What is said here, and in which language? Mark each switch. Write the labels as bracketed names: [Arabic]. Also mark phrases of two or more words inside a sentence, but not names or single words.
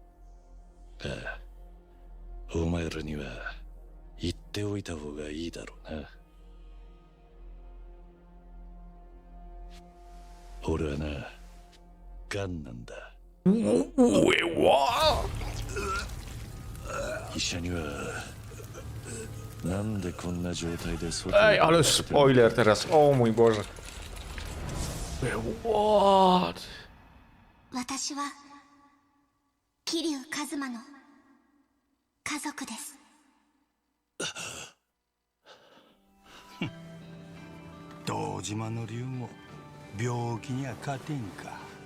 [Japanese] ああ、お前らには言っておいた方がいいだろうな。俺はな、ガンなんだ。医者にはなんでこんな状態で外に [Polish] Ej, ale spoiler teraz. O mój Boże. [English] What? [Japanese] 私は桐生一馬の家族です。堂島の竜も病気には勝てんか。